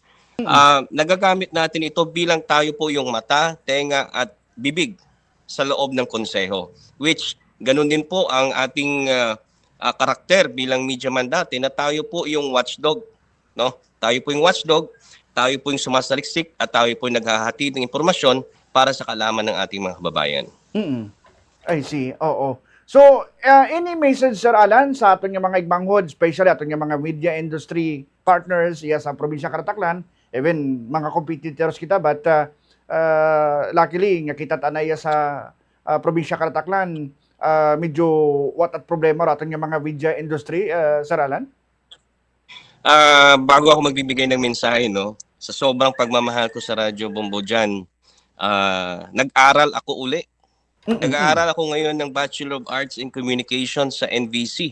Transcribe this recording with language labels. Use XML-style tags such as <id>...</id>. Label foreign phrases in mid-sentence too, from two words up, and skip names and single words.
<tl>Nagagamit natin ito bilang tayo po yung mata, tenga at bibig sa loob ng konseho. Which, ganun din po ang ating karakter bilang media man dati na tayo po yung watchdog. No? Tayo po yung watchdog, tayo po yung sumasaliksik at tayo po yung naghahatid ng impormasyon para sa kaalaman ng ating mga kababayan.</tl> <en>I see, oo. So, any message,</en> <hil>Sir Alan, sa aton nga mga igbanghod, especially aton nga mga</hil> <en>media industry partners</en> <hil>sa probinsya Karataklan, even mga competitors kita,</hil> <en>but luckily</en> <hil>nga kita tanay sa probinsya Karataklan, medyo what at problema aton nga mga</hil> <en>media industry,</en> <hil>Sir Alan?</hil> <tl>Bago ako magbibigay ng mensahe, no, sa sobrang pagmamahal ko sa Radyo Bombo Jan, nag-aral ako uli. Nag-aaral ako ngayon ng</tl> <en>Bachelor of Arts in Communication</en> <tl>sa NVC.</tl>